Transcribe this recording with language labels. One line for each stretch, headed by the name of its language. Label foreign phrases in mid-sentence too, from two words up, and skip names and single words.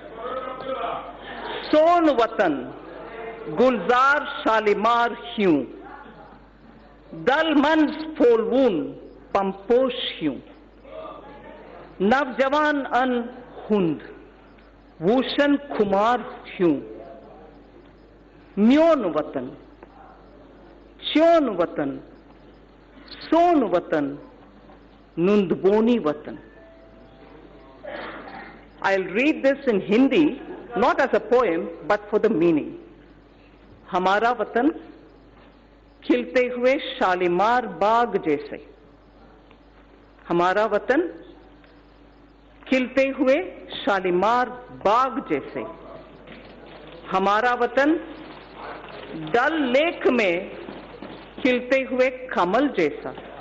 Kashmiri: सोन वतन गुलजार शालीमार ह्यूं, दल मंज फोलवून पंपोश ह्यूं, नवजवान अन हुंद भूषण कुमार ह्यूं, म्योन वतन च्योन वतन सोन वतन Nundboni Watan.
English: I'll read this in Hindi, not as a poem, but for the meaning.
Hindi: हमारा वतन, खिलते हुए शालीमार बाग जैसे. हमारा वतन खिलते हुए शालीमार बाग जैसे. हमारा वतन डल लेक में खिलते हुए कमल जैसा.